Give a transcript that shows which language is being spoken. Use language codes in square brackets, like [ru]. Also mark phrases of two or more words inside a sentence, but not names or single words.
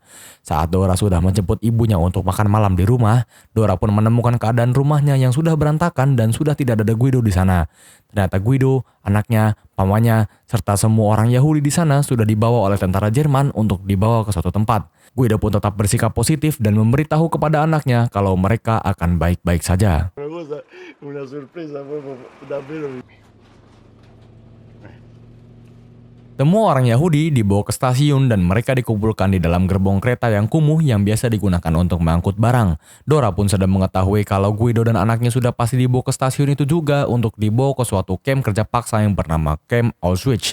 [id] Saat Dora sudah menjemput ibunya untuk makan malam di rumah, Dora pun menemukan keadaan rumahnya yang sudah berantakan dan sudah tidak ada Guido di sana. Ternyata Guido, anaknya, pamannya, serta semua orang Yahudi di sana sudah dibawa oleh tentara Jerman untuk dibawa ke suatu tempat. Guido pun tetap bersikap positif dan memberitahu kepada anaknya kalau mereka akan baik-baik saja. [it] Una sorpresa proprio davvero. [id] Semua orang Yahudi dibawa ke stasiun dan mereka dikumpulkan di dalam gerbong kereta yang kumuh yang biasa digunakan untuk mengangkut barang. Dora pun sudah mengetahui kalau Guido dan anaknya sudah pasti dibawa ke stasiun itu juga untuk dibawa ke suatu camp kerja paksa yang bernama Camp Auschwitz.